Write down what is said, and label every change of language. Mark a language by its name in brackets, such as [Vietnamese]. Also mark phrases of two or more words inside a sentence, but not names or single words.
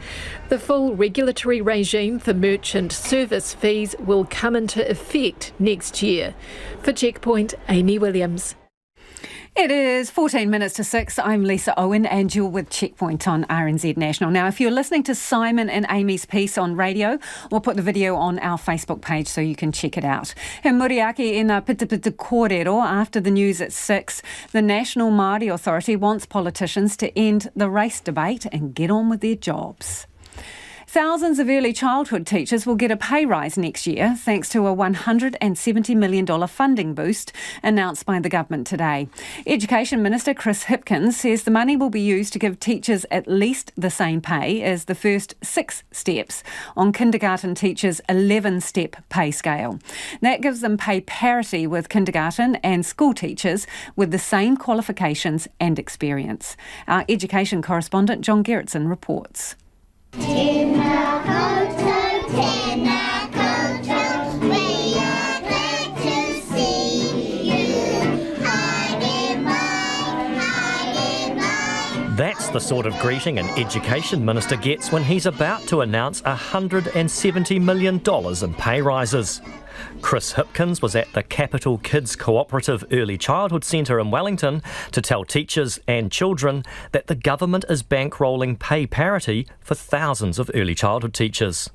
[English] The full regulatory regime for merchant service fees will come into effect next year. For Checkpoint, Amy Williams. It is 14 minutes to 6. I'm Lisa Owen and you're with Checkpoint on RNZ National. Now, if you're listening to Simon and Amy's piece on radio, we'll put the video on our Facebook page so you can check it out. [Māori] He muriaki e ngā pitipiti kōrero after the news at 6. [English] The National Māori Authority wants politicians to end the race debate and get on with their jobs. Thousands of early childhood teachers will get a pay rise next year thanks to a $170 million funding boost announced by the government today. Education Minister Chris Hipkins says the money will be used to give teachers at least the same pay as the first 6 steps on kindergarten teachers' 11-step pay scale. That gives them pay parity with kindergarten and school teachers with the same qualifications and experience. Our education correspondent John Gerritsen reports. [Māori] Tēnā koutou, tēnā koutou, [English] we are glad to see you. [Māori] Haere mai, haere mai. [English] That's the sort of greeting an Education Minister gets when he's about to announce $170 million in pay rises. Chris Hipkins was at the Capital Kids Cooperative Early Childhood Centre in Wellington to tell teachers and children that the government is bankrolling pay parity for thousands of early childhood teachers.